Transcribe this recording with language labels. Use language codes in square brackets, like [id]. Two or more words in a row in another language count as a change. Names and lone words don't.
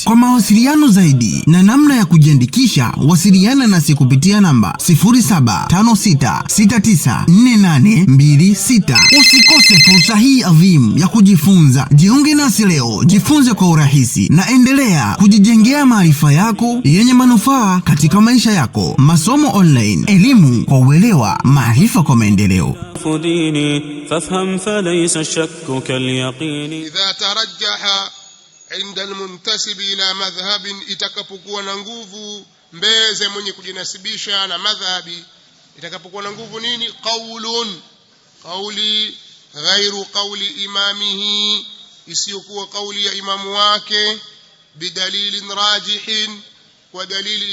[sw] Kwa mawasiliano zaidi na namna ya kujiandikisha, wasiliana nasi kupitia namba 0756694826. Usikose fursa hii adhimu ya kujifunza. Jiunge nasi leo, jifunze kwa urahisi na endelea kujijengea maarifa yako yenye manufaa katika maisha yako. Masomo online, elimu kwa uelewa, maarifa kwa maendeleo. [ar] فافهم فليس الشك كاليقين. إذا ترجح عند المنتسب إلى مذهب، [sw] itakapokuwa na nguvu mbeze mwenye kujinasibisha na madhhabi, itakapokuwa na nguvu nini? [ar] قول، قولا غير قول إمامه, [sw] isiyokuwa kauli ya imamu wake, [ar] بدليل راجح, [sw] kwa dalili